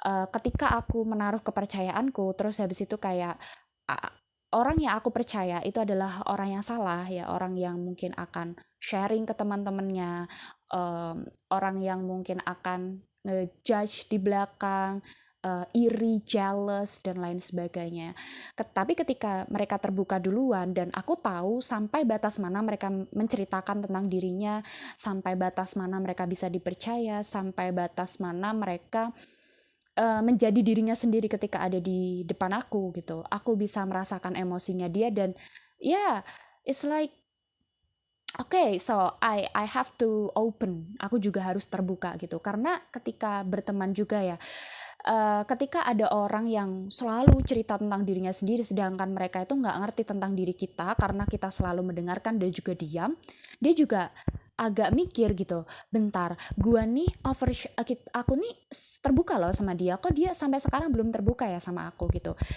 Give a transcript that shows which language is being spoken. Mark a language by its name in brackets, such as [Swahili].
[Indonesian] ketika aku menaruh kepercayaanku, terus habis itu kayak a- orang yang aku percaya itu adalah orang yang salah ya, orang yang mungkin akan sharing ke teman-temannya, orang yang mungkin akan ngejudge di belakang, iri, jealous dan lain sebagainya. Tapi ketika mereka terbuka duluan dan aku tahu sampai batas mana mereka menceritakan tentang dirinya, sampai batas mana mereka bisa dipercaya, sampai batas mana mereka menjadi dirinya sendiri ketika ada di depan aku gitu. Aku bisa merasakan emosinya dia dan [English] yeah, it's like okay, so I have to open. [Indonesian] Aku juga harus terbuka gitu. Karena ketika berteman juga ya, ketika ada orang yang selalu cerita tentang dirinya sendiri, sedangkan mereka itu nggak ngerti tentang diri kita karena kita selalu mendengarkan dan juga diam, dia juga agak mikir gitu, bentar, gua nih aku nih terbuka loh sama dia, kok dia sampai sekarang belum terbuka ya sama aku gitu.